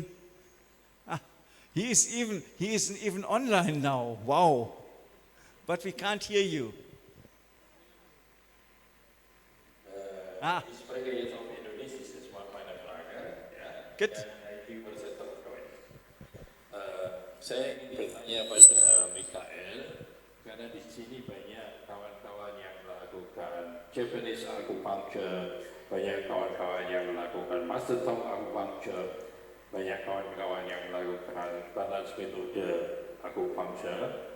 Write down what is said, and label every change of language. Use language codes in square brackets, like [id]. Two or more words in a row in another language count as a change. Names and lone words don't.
[en] He isn't even online now. Wow! But we can't hear you. [de] Ich spreche jetzt auf Indonesisch, das war meine Frage. Ja. Gut. Ich übersetze auf Deutsch. [id] Saya ingin bertanya pada Michael, karena di sini banyak kawan-kawan yang melakukan Japanese Akupunktur, banyak kawan-kawan yang melakukan Master Tong Akupunktur, banyak kawan-kawan yang melakukan balance metode Akupunktur.